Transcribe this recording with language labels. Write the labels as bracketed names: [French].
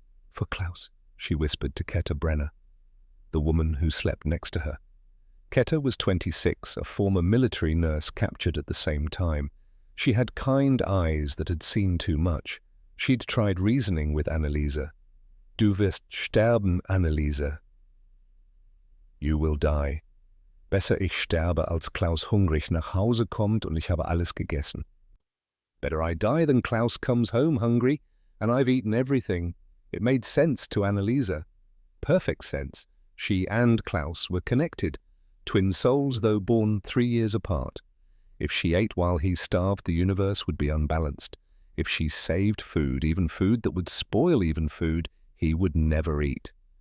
[English] For Klaus, she whispered to Ketta Brenner, the woman who slept next to her. Ketta was 26, a former military nurse captured at the same time. She had kind eyes that had seen too much. She'd tried reasoning with Anneliese. [German] Du wirst sterben, Anneliese. [English] You will die. [German] Besser ich sterbe, als Klaus hungrig nach Hause kommt und ich habe alles gegessen. [English] Better I die than Klaus comes home hungry, and I've eaten everything. It made sense to Anneliese. Perfect sense. She and Klaus were connected, twin souls though born 3 years apart. If she ate while he starved, the universe would be unbalanced. If she saved food, even food that would spoil even food, he would never eat.